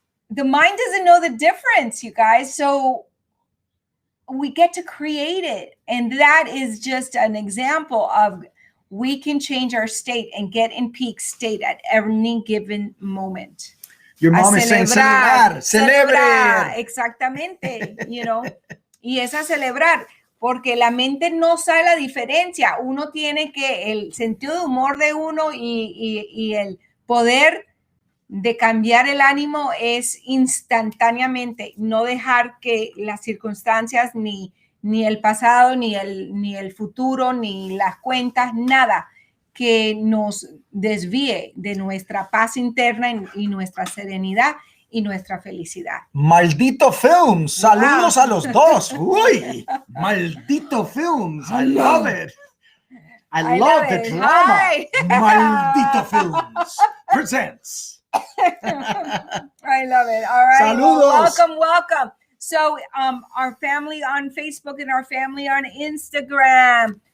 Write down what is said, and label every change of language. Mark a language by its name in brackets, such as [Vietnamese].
[English] The mind doesn't know the difference, you guys. So we get to create it. And that is just an example of we can change our state and get in peak state at any given moment. Your mom is saying celebrar. [Spanish] Exactamente, Y es a celebrar. porque la mente no sabe la diferencia. Uno tiene que, el sentido de humor de uno y el poder de cambiar el ánimo es instantáneamente, no dejar que las circunstancias, ni el pasado, ni el futuro, ni las cuentas, nada que nos desvíe de nuestra paz interna y nuestra serenidad y nuestra felicidad. Maldito Films, saludos a los dos. [English] Uy, Maldito Films, I love it. I love the drama. Hi. Maldito Films presents. I love it. All right. [Spanish] Saludos. [English] Well, welcome. So our family on Facebook and our family on Instagram.